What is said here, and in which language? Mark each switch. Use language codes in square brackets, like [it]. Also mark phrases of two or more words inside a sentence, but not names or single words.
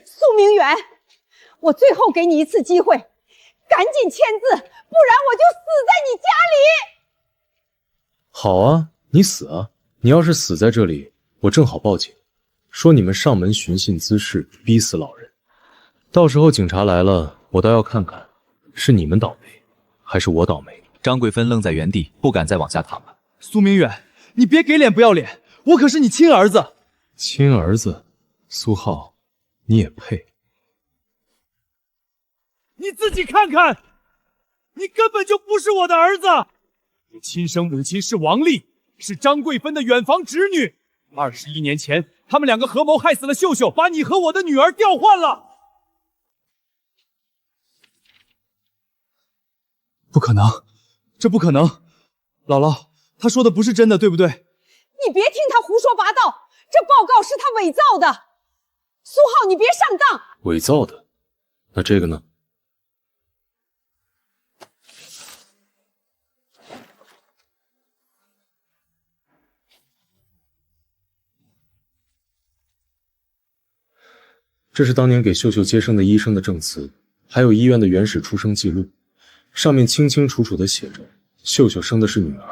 [zh] 蘇明遠，我最後給你一次機會，趕緊簽字，不然我就死在你家裡。好啊，你死啊！你要是死在這裡，我正好報警，說你們上門尋釁滋事，逼死老人。到時候警察來了，我倒要看看，是你們倒霉，還是我倒霉。張桂芬愣在原地，不敢再往下躺了。蘇明遠，你別給臉不要臉，我可是你親兒子。親兒子，蘇浩，你也配？你自己看看，你根本就不是我的兒子。你親生母親是王麗，是張桂芬的遠房侄女。21年前，他們兩個合謀害死了秀秀，把你和我的女兒調換了。不可能，這不可能。姥姥，他說的不是真的，對不對？你別聽他胡說八道，這報告是他偽造的。蘇浩，你別上當。偽造的？那這個呢？這是當年給秀秀接生的醫生的證詞，還有醫院的原始出生記錄，上面清清楚楚地寫着秀秀生的是女兒。